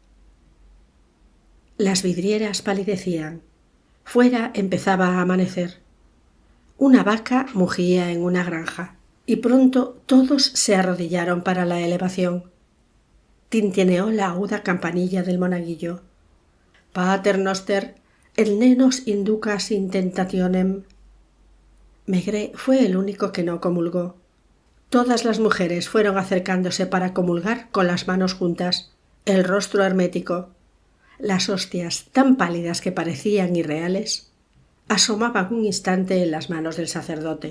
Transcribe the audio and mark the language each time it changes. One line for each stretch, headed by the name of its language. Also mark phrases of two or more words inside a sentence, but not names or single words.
Spanish: Las vidrieras palidecían. Fuera empezaba a amanecer. Una vaca mugía en una granja, y pronto todos se arrodillaron para la elevación. Tintineó la aguda campanilla del monaguillo.
Latin: Pater noster, et nenos inducas in tentationem.
Spanish: Maigret fue el único que no comulgó. Todas las mujeres fueron acercándose para comulgar con las manos juntas, el rostro hermético. Las hostias, tan pálidas que parecían irreales, asomaban un instante en las manos del sacerdote.